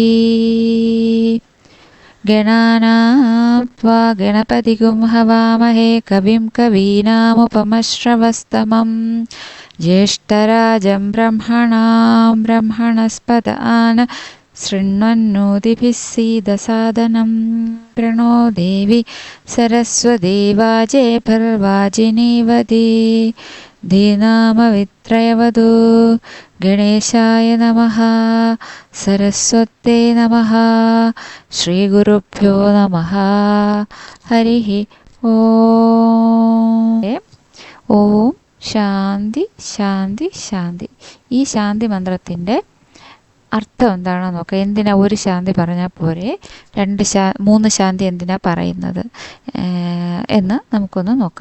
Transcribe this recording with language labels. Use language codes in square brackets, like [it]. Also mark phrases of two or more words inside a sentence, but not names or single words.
[sa] ഗണാനാം ത്വാ ഗണപതിഗും ഹവാമഹേ കവിം കവീനാമുപമശ്രവസ്തമം ജ്യേഷ്ഠരാജം ബ്രഹ്മണാം ബ്രഹ്മണസ്പത ആന ശൃണ്വന്നോതിഭിः सीदसादनं प्रणो देवी सरस्वती वाजे भर्वाजिनीवती धीनामवित्रयवधू. गणेशाय नमः. सरस्वत्यै नमः. श्रीगुरुभ्यो नमः. हरिः ഓം. ഓം ശാന്തി ശാന്തി ശാന്തി. [ml] ഈ ശാന്തി മന്ത്രത്തിൻ്റെ അർത്ഥം എന്താണെന്ന് നോക്കാം. എന്തിനാ ഒരു ശാന്തി പറഞ്ഞാൽ പോരെ, മൂന്ന് ശാന്തി എന്തിനാ പറയുന്നത് എന്ന് നമുക്കൊന്ന് നോക്കാം.